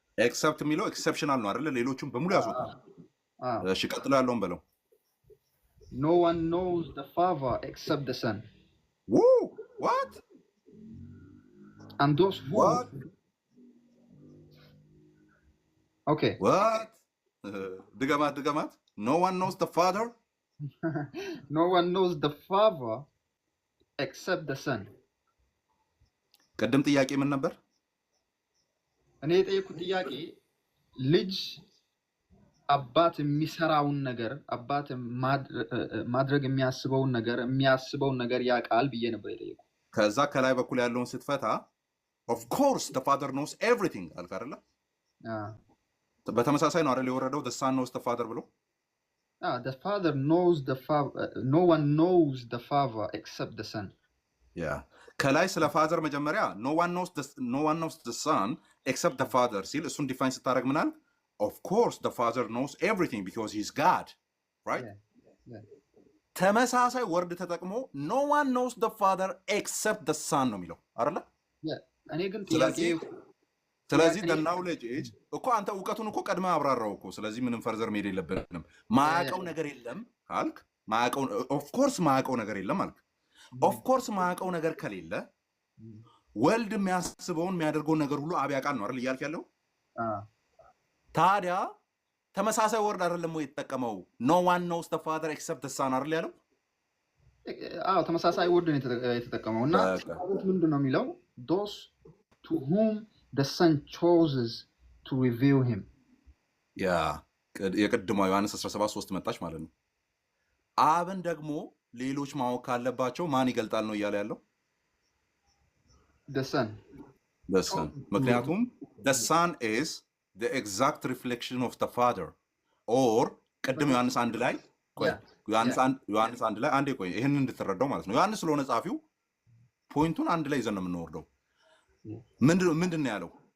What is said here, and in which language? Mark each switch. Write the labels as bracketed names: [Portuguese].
[Amharic] Except የሚለው exceptional ነው አይደለ? ሌሎቹም በሙሉ ያስወጣል። እሺ ቀጥሎ ያለውን በለው። [English] No one knows the father except the son. Woo! What? And those who What? Okay. What? [Amharic] ድገማት. [English] No one knows the father? No one knows the father except the son. [Amharic] ቀደም ጥያቄ ምን ነበር? እኔ የጠየኩት ጥያቄ ልጅ አባት የሚሰራውን ነገር አባት ማድረግ የሚያስበውን ነገር ያውቃል ብዬ ነበር የጠየኩት። ከዛ ከላይ በኩል ያለውን ስትፈታ [English] of course the father knows everything [Amharic] አልክ አይደለ? በተመሳሳይ ነው አይደል የወረደው [English] the son knows the father [Amharic] ብሎ? [English] The father knows the father. No one knows the father except the son. Yeah. [Amharic] ከላይ ስለ ፋዘር መጀመሪያ [English] no one knows the son except the father [Amharic] ሲል እሱን ዲፋይን ስታደርግ ምናል? [English] Of course the father knows everything because he's God, right? Yeah. [Amharic] ተመሳሳይ ወርድ ተጠቅሞ [English] no one knows the father except the son [Amharic] ነው የሚለው አይደለ? [English] Yeah. [Amharic] እኔ ግን ጥያቄ ስለዚህ the knowledge age እኮ አንተ እውቀቱን እኮ ቀድመህ አብራራው እኮ። ስለዚህ ምንም ፈርዘር መሄድ የለብንም። ማያውቀው ነገር የለም አልክ። of course ማያውቀው ነገር የለም አልክ። of course ማያውቀው ነገር ከሌለ ወልድ የሚያስበውን የሚያደርገውን ነገር ሁሉ አብ ያውቃል ነው አይደል እያልክ ያለው? ታዲያ ተመሳሳይ ወርድ አይደለም ወይ የተጠቀመው? [English] no one knows the father except the son [Amharic] አይደል ያለው? ተመሳሳይ ወርድ ነው የተጠቀመው እና ምንድን ነው የሚለው? [English] those to whom the son chooses to reveal him. [Amharic] የቅድሟ ዮሐንስ 17:3 መጣች ማለት ነው። አብን ደግሞ ሌሎች ማወቅ ካለባቸው ማን ይገልጣል ነው እያለ ያለው? [English] the son. [Amharic] ምክንያቱም [English] the son is the exact reflection of the father or [Amharic] ቅድም ዮሐንስ 1 ላይ ዮሐንስ 1 ላይ አንዴ ቆይ ይሄንን እንድትረዳው ማለት ነው። ዮሐንስ ስለሆነ ጻፊው ፖይንቱን አንድ ላይ ይዘን ነው የምንወርደው። ምንድን ነው ያለው?